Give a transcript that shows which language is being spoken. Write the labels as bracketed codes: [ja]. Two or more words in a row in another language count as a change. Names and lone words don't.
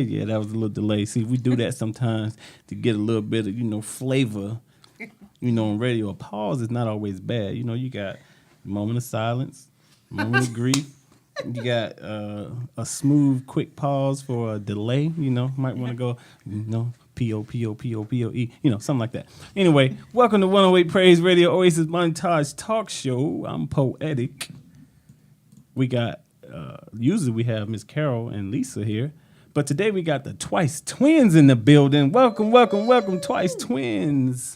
[en] Yeah, that was a little delay. See, we do that sometimes to get a little bit of, flavor, on radio. A pause is not always bad. You got a moment of silence, a moment of grief. You got a smooth, quick pause for a delay. Might want to go, P-O-P-O-P-O-P-O-E, something like that. Anyway, welcome to 108 Praise Radio, Oasis Montage Talk Show. I'm Poetic. We got, usually we have Miss Carol and Lisa here, but today we got the Twice Twins in the building. Welcome, Twice Twins.